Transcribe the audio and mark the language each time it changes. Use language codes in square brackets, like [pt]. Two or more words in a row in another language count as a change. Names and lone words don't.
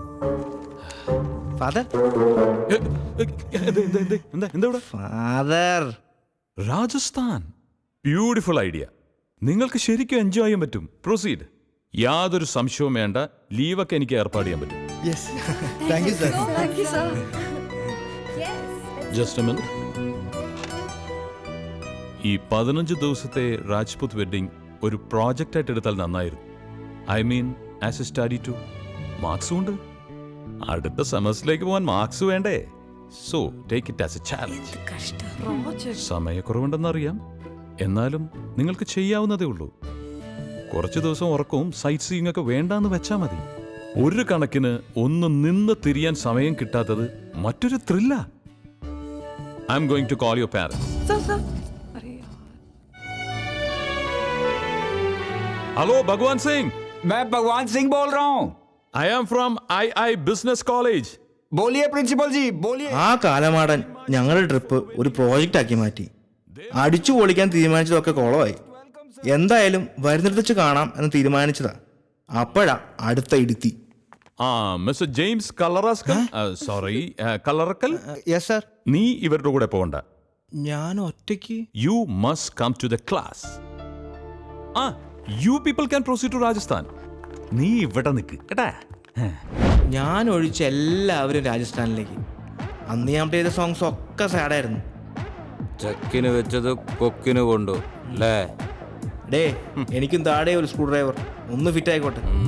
[ml] ഫാദർ, എന്താ ഫാദർ. [en] Rajasthan beautiful idea. [ml] നിങ്ങൾക്ക് ശരിക്കും എൻജോയ് ചെയ്യാൻ പറ്റും. പ്രൊസീഡ്. യാതൊരു സംശയവും വേണ്ട. ലീവൊക്കെ എനിക്ക് ഏർപ്പാട് ചെയ്യാൻ പറ്റും. [en] Yes, thank you sir. Thank you, sir. Just a minute. [ml] ഈ 15 ദിവസത്തെ [en] Rajput wedding [ml] ഒരു പ്രോജക്റ്റ് ആയിട്ട് എടുത്താൽ നന്നായിരുന്നു. [en] I mean as a study too. [ml] മാർക്സും ഉണ്ട്. അടുത്ത സെമസ്റ്ററിലേക്ക് പോകാൻ മാർക്സ് വേണ്ടേ? [en] So take it as a challenge. [ml] സമയക്കുറവുണ്ടെന്നറിയാം, എന്നാലും നിങ്ങൾക്ക് ചെയ്യാവുന്നതേ ഉള്ളൂ. കുറച്ച് ദിവസം ഉറക്കവും [en] sight seeing [ml] ഒക്കെ വേണ്ടാന്ന് വെച്ചാൽ മതി. ഒരു കണക്കിന് ഒന്ന് നിന്ന് തിരിയാൻ സമയം കിട്ടാത്തത് മറ്റൊരു ത്രില്ല. [en] I am going to call your parents. Sir. [hi] हेलो भगवान सिंह. मैं भगवान सिंह बोल रहा हूँ. [en] I am from I business college. [hi] बोलिए प्रिंसिपल जी, बोलिए. [ml] ആ കാലമാടൻ ഞങ്ങളുടെ ട്രിപ്പ് ഒരു പ്രോജക്റ്റ് ആക്കി മാറ്റി. അടിച്ചു പൊളിക്കാൻ തീരുമാനിച്ചതൊക്കെ കുളമായി. എന്തായാലും വരുന്നിടത്ത് വെച്ച് കാണാം എന്ന് തീരുമാനിച്ചതാ. അപ്പോഴാ അടുത്ത ഇടുത്തി. മിസ്റ്റർ ജെയിംസ് കല്ലറസ്കൽ. സോറി, കല്ലറക്കൽ. [en] Yes sir. [ml] നീ ഇവരുടെ കൂടെ പോകണ്ട. ഞാൻ ഒറ്റയ്ക്ക്. [en] You must come to the class. You people can proceed to Rajasthan. [ml] നീ ഇവിടെ നിൽക്ക് കേട്ടാ. ഞാൻ ഒഴിച്ച എല്ലാവരും രാജസ്ഥാനിലേക്ക്. അന്ന് ഞാൻ ചെയ്ത സോങ്സ് ഒക്കെ സാഡായിരുന്നു. ചക്കിന് വെച്ചത് കൊക്കിന് കൊണ്ടു അല്ലേ? ഡേ, എനിക്കും താഴെ ഒരു [en] screw driver [ml] ഒന്ന് ഫിറ്റ് ആയിക്കോട്ടെ.